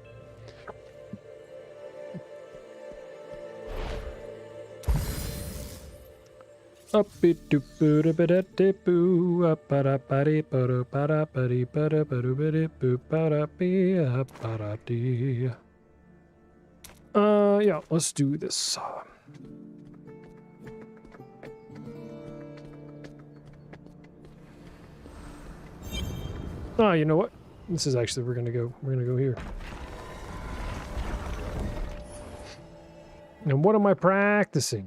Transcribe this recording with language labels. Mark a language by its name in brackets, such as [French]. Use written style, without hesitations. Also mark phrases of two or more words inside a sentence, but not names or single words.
[English] Up it do boo da ba da de boo up ba da ba de ba da ba da ba de ba da ba do ba de boo ba da be up ba da dee. Yeah, let's do this. Ah, you know what? This is actually we're gonna go here. And what am I practicing?